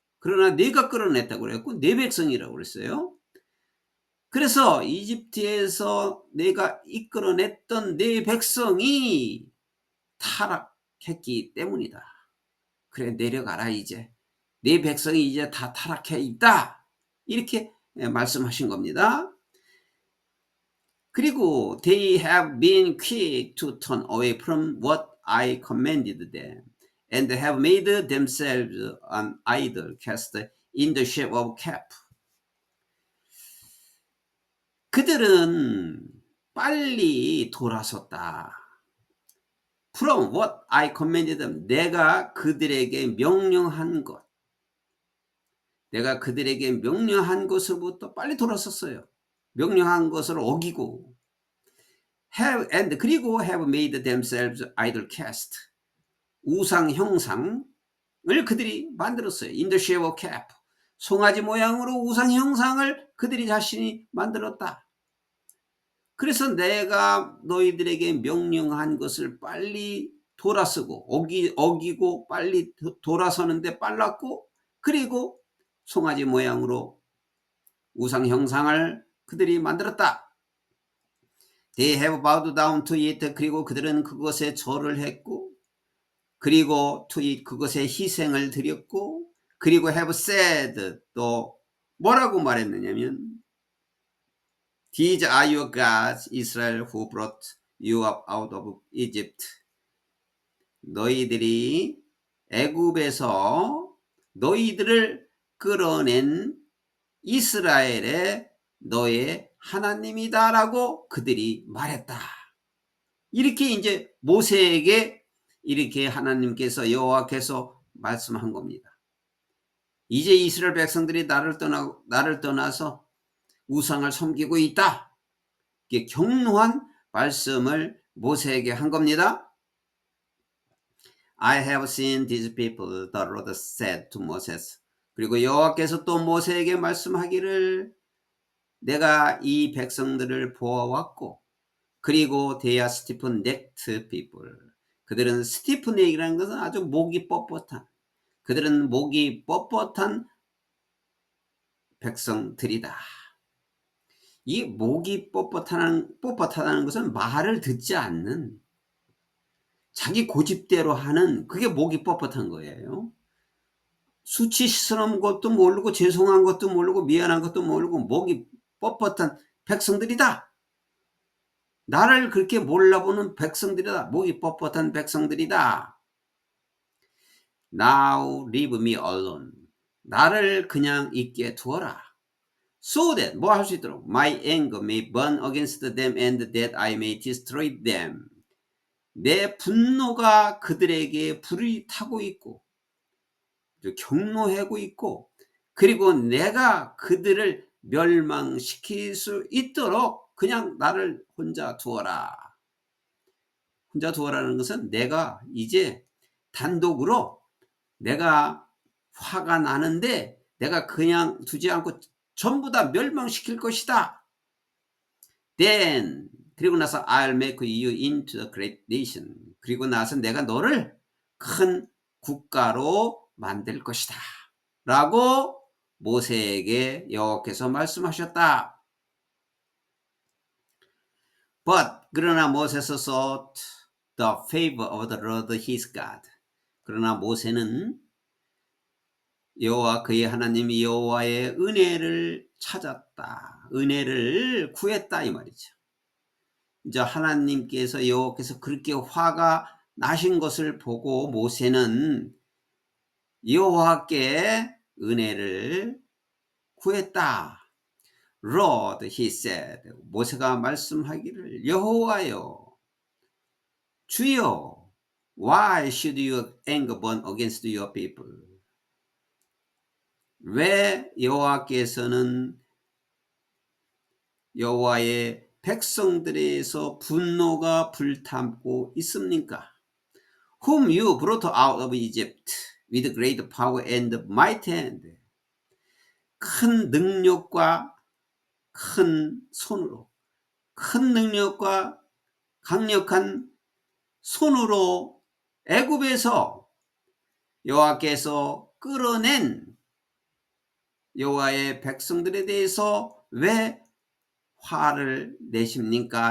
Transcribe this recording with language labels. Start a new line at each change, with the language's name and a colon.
Korean: 그러나 내가 끌어냈다고 그랬고 내 백성이라고 그랬어요. 그래서 이집트에서 내가 이끌어냈던 내 백성이 타락했기 때문이다. 그래 내려가라 이제. 내 백성이 이제 다 타락해 있다. 이렇게 말씀하신 겁니다. 그리고
English: they have been quick to turn away from what I commanded them and have made themselves an idol cast in the shape of calf.
Korean: 그들은 빨리 돌아섰다.
English: From what I commanded them.
Korean: 내가 그들에게 명령한 것. 내가 그들에게 명령한 것으로부터 빨리 돌아섰어요. 명령한 것을 어기고
English: have and
Korean: 그리고
English: have made themselves idol cast.
Korean: 우상 형상을 그들이 만들었어요.
English: In the shape of calf.
Korean: 송아지 모양으로 우상 형상을 그들이 자신이 만들었다. 그래서 내가 너희들에게 명령한 것을 빨리 돌아서고 어기고 빨리 돌아서는데 빨랐고 그리고 송아지 모양으로 우상 형상을 그들이 만들었다.
English: They have bowed down to it.
Korean: 그리고 그들은 그것에 절을 했고 그리고
English: to it
Korean: 그것에 희생을 드렸고 그리고
English: have said
Korean: 또 뭐라고 말했느냐면
English: These are your gods, Israel, who brought you up out of Egypt.
Korean: 너희들이 애굽에서 너희들을 끌어낸 이스라엘의 너의 하나님이다라고 그들이 말했다. 이렇게 이제 모세에게 이렇게 하나님께서 여호와께서 말씀한 겁니다. 이제 이스라엘 백성들이 나를 떠나서 우상을 섬기고 있다. 이게 경노한 말씀을 모세에게 한 겁니다.
English: I have seen these people, the Lord said to Moses.
Korean: 그리고 여호와께서 또 모세에게 말씀하기를 내가 이 백성들을 보아왔고 그리고
English: they are stiff-necked people.
Korean: 그들은 stiff-neck이라는 것은 아주 목이 뻣뻣한 그들은 목이 뻣뻣한 백성들이다. 이 목이 뻣뻣하다는 것은 말을 듣지 않는 자기 고집대로 하는 그게 목이 뻣뻣한 거예요. 수치스러운 것도 모르고 죄송한 것도 모르고 미안한 것도 모르고 목이 뻣뻣한 백성들이다. 나를 그렇게 몰라보는 백성들이다. 목이 뻣뻣한 백성들이다.
English: Now leave me alone.
Korean: 나를 그냥 있게 두어라.
English: So that
Korean: 뭐 할 수 있도록
English: my anger may burn against them and that I may destroy them.
Korean: 내 분노가 그들에게 불이 타고 있고 경노하고 있고 그리고 내가 그들을 멸망시킬 수 있도록 그냥 나를 혼자 두어라. 혼자 두어라는 것은 내가 이제 단독으로 내가 화가 나는데 내가 그냥 두지 않고 전부 다 멸망시킬 것이다.
English: Then
Korean: 그리고 나서
English: I'll make you into a great nation.
Korean: 그리고 나서 내가 너를 큰 국가로 만들 것이다. 라고 모세에게 여호와께서 말씀하셨다.
English: But
Korean: 그러나 모세서
English: sought the favor of the Lord his God.
Korean: 그러나 모세는 여호와 그의 하나님 여호와의 은혜를 찾았다. 은혜를 구했다 이 말이죠. 이제 하나님께서 여호와께서 그렇게 화가 나신 것을 보고 모세는 여호와께 은혜를 구했다.
English: Lord, he said.
Korean: 모세가 말씀하기를 여호와여, 주여,
English: why should your anger burn against your people?
Korean: 왜 여호와께서는 여호와의 백성들에서 분노가 불타고 있습니까?
English: Whom you brought out of Egypt with great power and mighty hand.
Korean: 큰 능력과 큰 손으로, 큰 능력과 강력한 손으로 애굽에서 여호와께서 끌어낸 여호와의 백성들에 대해서 왜 화를 내십니까?